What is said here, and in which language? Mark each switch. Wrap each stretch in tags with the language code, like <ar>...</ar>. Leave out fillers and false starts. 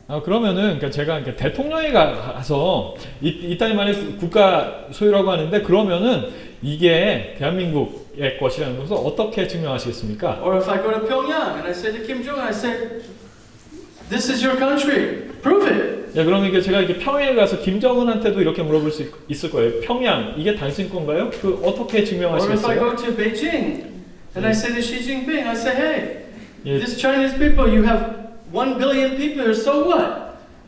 <ko>그러면은 그러니까 제가 이렇게 대통령이 가서 이 땅이 만약 국가 소유라고 하는데 그러면은 이게 대한민국의 것이라는 것을 어떻게 증명하시겠습니까?</ko> <en>Or if I go to Pyongyang and I say to Kim Jong-un, I say, this is your country. Prove it.</en> <ko>예, 그러면 이게 제가 이렇게 평양에 가서 김정은한테도 이렇게 물어볼 수 있을 거예요. 평양 이게 당신 건가요? 그 어떻게</ko> <en>Or if I</en> <ko>증명하시겠어요?</ko> <en>go to Beijing and I say to Xi Jinping, I say, hey,</en> <ko>예,</ko> <en>this Chinese people, you have 1 billion people here, so what?</en>